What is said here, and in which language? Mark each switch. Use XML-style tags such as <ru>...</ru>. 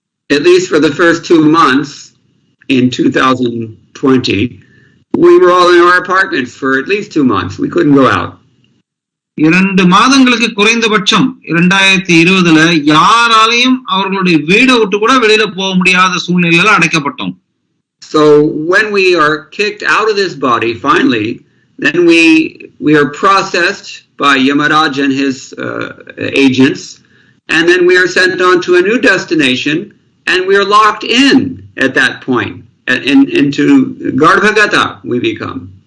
<en>At least for the first 2 months in 2020, we were all in our apartments for at least 2 months. We couldn't go out.</en> <ta>2 மாதங்களுக்கு குறைந்தபட்சம் 2020ல யாராலையும் அவர்களுடைய வீடை விட்டு கூட வெளியில போக முடியாத சூழ்நிலையில அடைக்கப்பட்டோம்.</ta> <en>So when we are kicked out of this body finally, then we are processed by Yamaraj and his agents, and then we are sent on to a new destination, and we are locked in at that point, into Garbhagata we become.</en>